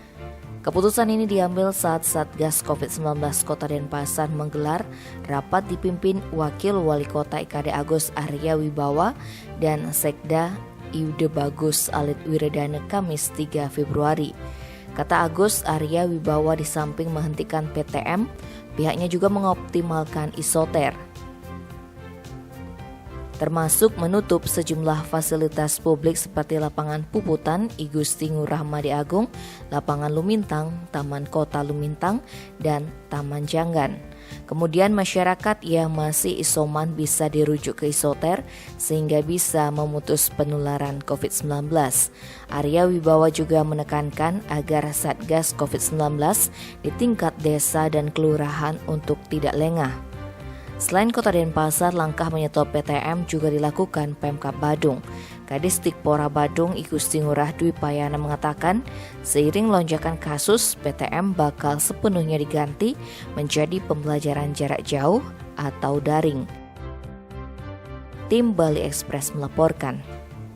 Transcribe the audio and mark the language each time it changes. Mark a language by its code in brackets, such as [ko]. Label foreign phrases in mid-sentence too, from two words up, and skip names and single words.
[id] Keputusan ini diambil saat Satgas COVID-19 Kota Denpasar menggelar rapat dipimpin Wakil Wali Kota IKD Agus Arya Wibawa dan Sekda Iude Bagus Alit Wiredana Kamis 3 Februari. Kata Agus Arya Wibawa, di samping menghentikan PTM, pihaknya juga mengoptimalkan isoter, termasuk menutup sejumlah fasilitas publik seperti lapangan Puputan, I Gusti Ngurah Madi Agung, lapangan Lumintang, Taman Kota Lumintang, dan Taman Janggan. Kemudian masyarakat yang masih isoman bisa dirujuk ke isoter sehingga bisa memutus penularan COVID-19. Arya Wibawa juga menekankan agar Satgas COVID-19 di tingkat desa dan kelurahan untuk tidak lengah. Selain Kota Denpasar, langkah menyetop PTM juga dilakukan Pemkab Badung. Kadistik Pora Badung I Gusti Ngurah Dwi Payana mengatakan, seiring lonjakan kasus, PTM bakal sepenuhnya diganti menjadi pembelajaran jarak jauh atau daring. Tim Bali Express melaporkan.